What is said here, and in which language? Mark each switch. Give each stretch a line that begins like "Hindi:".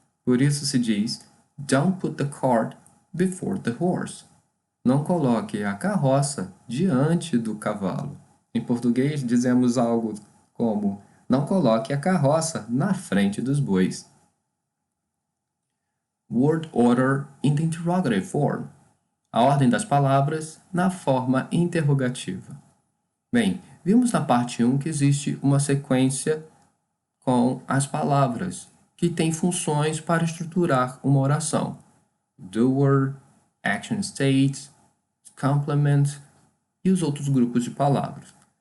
Portuguese: Por isso se diz
English: Don't put the cart before the horse.
Portuguese: Não coloque a carroça diante do cavalo. Em português dizemos algo como não coloque a carroça na frente dos bois.
English: Word order in the interrogative form.
Portuguese: A ordem das palavras na forma interrogativa. Bem, vimos na parte 1 que existe uma sequência com as palavras, que tem funções para estruturar uma oração. Doer, action state, complement e os outros grupos de palavras.